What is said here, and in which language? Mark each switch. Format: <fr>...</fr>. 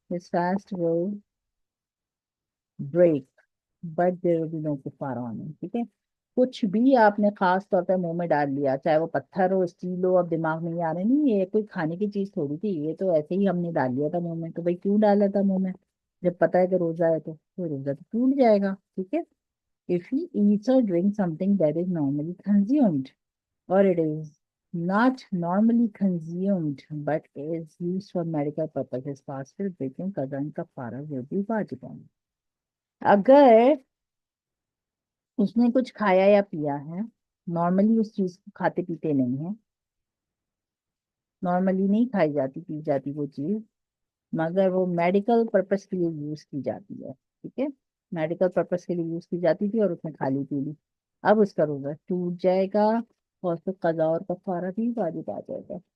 <en>This fast will break but there will be no कुफारा on it.</en> <hi>ठीक है, कुछ भी आपने खास तौर पे मुंह में डाल लिया, चाहे वो पत्थर हो, स्टील हो, अब दिमाग में नहीं आ रहे, नहीं ये कोई खाने की चीज थोड़ी थी, ये तो ऐसे ही हमने डाल लिया था मुंह में, तो भाई क्यों डाला था मुंह में, जब पता है कि रोजा है तो रोजा तो टूट जाएगा।</hi> <en>ठीक है, if he eats or drinks something that is normally consumed, or it is not normally consumed but is used for medical purposes, fast will breaking qada kafara will be wajib on him।</en> <hi>अगर उसने कुछ खाया या पिया है, normally उस चीज को खाते पीते नहीं है, नॉर्मली नहीं खाई जाती पी जाती वो चीज, मगर वो मेडिकल पर्पस के लिए यूज की जाती है। ठीक है, मेडिकल पर्पस के लिए यूज की जाती थी और उसने खाली पी ली, अब उसका रोजा टूट जाएगा और फिर कज़ा और कफारा भी वाजिब आ जाएगा।</hi>